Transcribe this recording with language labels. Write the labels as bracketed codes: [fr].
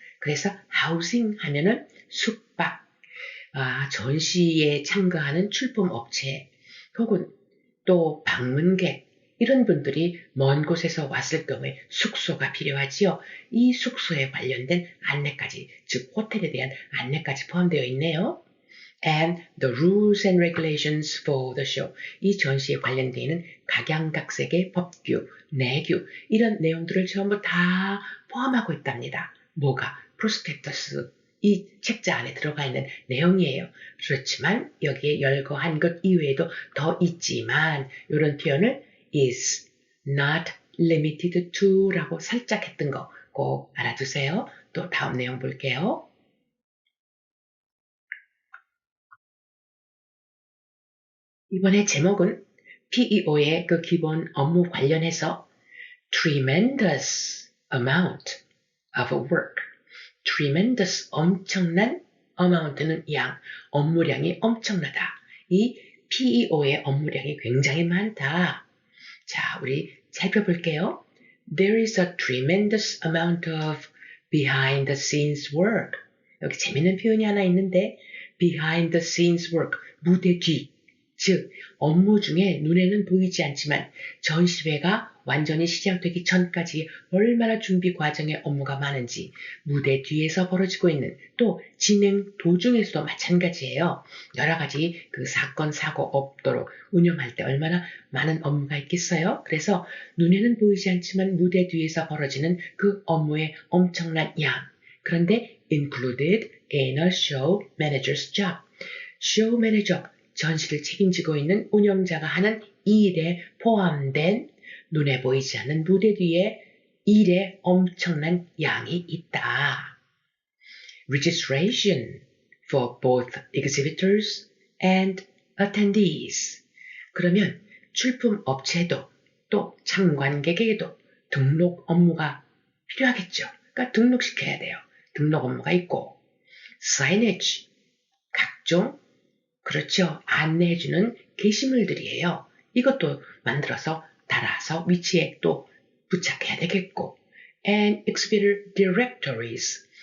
[ko] 그래서 하우징 하면은 숙박, 전시에 참가하는 출품업체 혹은 또 방문객 이런 분들이 먼 곳에서 왔을 경우에 숙소가 필요하지요. 이 숙소에 관련된 안내까지, 즉 호텔에 대한 안내까지 포함되어 있네요. [en] And the rules and regulations for the show. [ko] 이 전시에 관련되어 있는 각양각색의 법규, 내규 이런 내용들을 전부 다 포함하고 있답니다. 뭐가? 프로스펙터스, 이 책자 안에 들어가 있는 내용이에요. 그렇지만 여기에 열거한 것 이외에도 더 있지만 이런 표현을 [en] is not limited to [ko] 라고 살짝 했던 거 꼭 알아두세요. 또 다음 내용 볼게요. 이번에 제목은 PEO의 그 기본 업무 관련해서 [en] tremendous amount of work. [ko] tremendous, 엄청난, amount는 양, 업무량이 엄청나다. 이 PEO의 업무량이 굉장히 많다. 자, 우리 살펴볼게요. [en] There is a tremendous amount of behind the scenes work. [ko] 여기 재밌는 표현이 하나 있는데 [en] behind the scenes work, [ko] 무대 뒤. 즉 업무 중에 눈에는 보이지 않지만 전시회가 완전히 시작되기 전까지 얼마나 준비 과정에 업무가 많은지 무대 뒤에서 벌어지고 있는, 또 진행 도중에서도 마찬가지예요. 여러 가지 그 사건 사고 없도록 운영할 때 얼마나 많은 업무가 있겠어요. 그래서 눈에는 보이지 않지만 무대 뒤에서 벌어지는 그 업무의 엄청난 양. [en] 그런데 included in a show manager's job. [ko] show manager, 전시를 책임지고 있는 운영자가 하는 이 일에 포함된 눈에 보이지 않는 무대 뒤에 일의 엄청난 양이 있다. [en] Registration for both exhibitors and attendees. [ko] 그러면 출품 업체도 또 참관객에게도 등록 업무가 필요하겠죠. 그러니까 등록시켜야 돼요. 등록 업무가 있고 signage, 각종 그렇죠. 안내해주는 게시물들이에요. 이것도 만들어서 달아서 위치에 또 부착해야 되겠고 [en] and exhibitor directories.